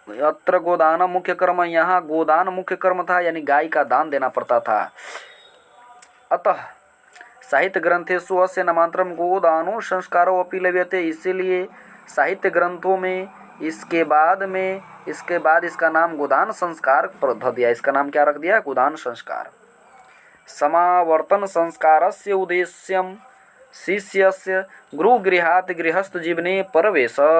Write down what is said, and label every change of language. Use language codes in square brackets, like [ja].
[sa] अत्र गोदानम मुख्य कर्म, [hi] यहाँ गोदान मुख्य कर्म था, यानी गाय का दान देना पड़ता था। [sa] अतः साहित्य ग्रंथेषु अस्य नामांतरम गोदानो संस्कारो अपि लभ्यते। [hi] इसीलिए साहित्य ग्रंथों में इसके बाद इसका नाम गोदान संस्कार रख दिया। इसका नाम क्या रख दिया? गोदान संस्कार। [sa] समावर्तन संस्कारस्य उद्देश्यम शिष्यस्य गुरुगृहात् गृहस्थ जीवने प्रवेश।